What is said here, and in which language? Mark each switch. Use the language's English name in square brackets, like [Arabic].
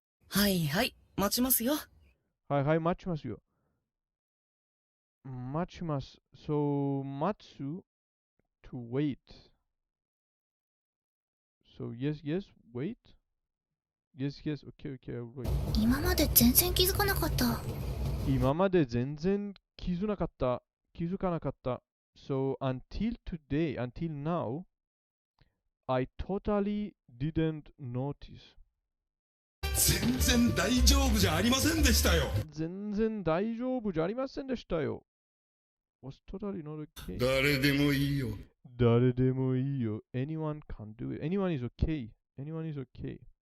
[Japanese] はいはい、待ちますよ。はいはい、待ちますよ。待ちます。 [English] So, 待つ to wait. So, yes, yes, wait. Yes, yes, okay, okay, I'll wait. [Japanese] 今まで全然気づかなかった。今まで全然気づかなかった。気づかなかった。 [English] So, until today, until now, I totally didn't notice. [Japanese] 全然大丈夫じゃありませんでしたよ。全然大丈夫じゃありませんでしたよ。 [English] Was totally not okay. [Japanese] 誰でもいいよ。誰でもいいよ。 [English] Anyone can do it. Anyone is okay. Anyone is okay.